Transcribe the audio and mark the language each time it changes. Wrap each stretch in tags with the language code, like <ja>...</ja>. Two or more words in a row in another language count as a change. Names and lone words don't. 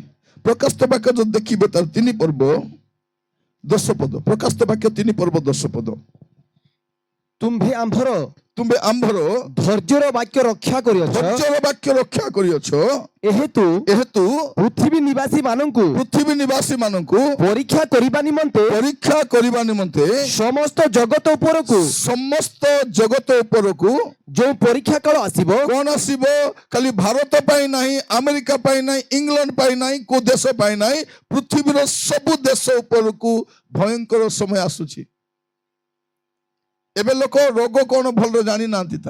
<or>ପ୍ରକାଶିତ ବାକ୍ୟ ଯଦି ଦେଖିବେ ତାର 3 ପର୍ବ 10 ପଦ। ପ୍ରକାଶିତ ବାକ୍ୟ 3 ପର୍ବ 10 ପଦ। ତୁମ୍ଭେ ଆମ୍ଭର ଧୈର୍ଯ୍ୟର ବାକ୍ୟ ରକ୍ଷା କରିଅଛ। ଧୈର୍ଯ୍ୟର ବାକ୍ୟ ରକ୍ଷା କରିଅଛ। एहेतु ପୃଥ୍ୱୀ ନିବାସୀ ମାନଙ୍କୁ ପରୀକ୍ଷା କରିବା ନିମନ୍ତେ ସମସ୍ତ ଜଗତ ଉପରକୁ ଯେଉଁ ପରୀକ୍ଷା କାଳ ଆସିବ କଣ ଆସିବ। ଖାଲି ଭାରତ ପାଇଁ ନୁହେଁ, ଆମେରିକା ପାଇଁ ନୁହେଁ, ଇଂଲଣ୍ଡ ପାଇଁ ନୁହେଁ, କୌଣସି ଦେଶ ପାଇଁ ନୁହେଁ, ପୃଥ୍ୱୀର ସବୁ ଦେଶ ଉପରକୁ ଭୟଙ୍କର ସମୟ ଆସୁଛି। ଏବେ ଲୋକ ରୋଗ କଣ ଭଲ ଜାଣି ନା।</or>